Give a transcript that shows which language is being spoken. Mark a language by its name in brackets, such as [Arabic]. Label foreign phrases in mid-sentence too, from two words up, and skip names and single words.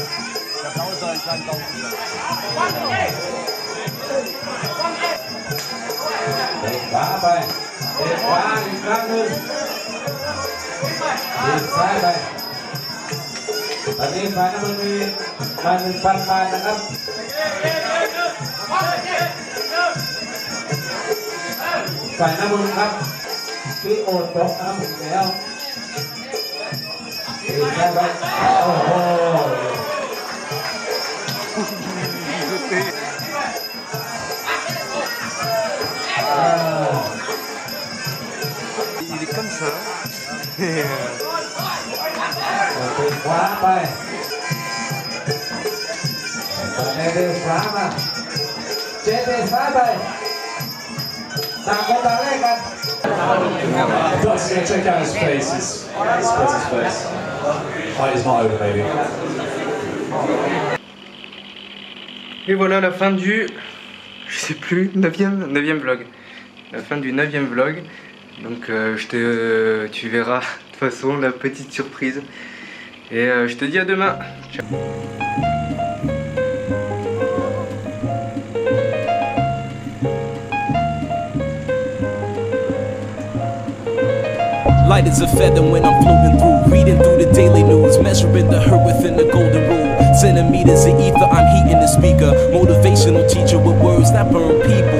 [Thai] เตะขวาไปเตะขวาอีกครั้งหนึ่งเตะซ้ายไปตอนนี้ฝ่ายน้ำเงินมีมา1,000 บาทนะครับฝ่ายน้ำเงินครับพี่โอดบอกนะครับผมแล้วได้ไหมโอ้โห [French] Il est comme ça. [Thai] ขวาไปเดินขวามาเดินซ้ายไปต่างคนต่างเล่นกัน [English] Plus, yeah, check out his face. Spread his face. Fight is not over, baby. [French] Et voilà la fin du, je sais plus, 9e vlog. La fin du 9e vlog. Donc tu verras de toute façon la petite surprise. Et je te dis à demain. Ciao. [English] Light as a feather when I'm floating through, reading through the daily news, measuring the hurt within the golden rule. Centimeters of ether, I'm heating the speaker. Motivational teacher with words that burn people.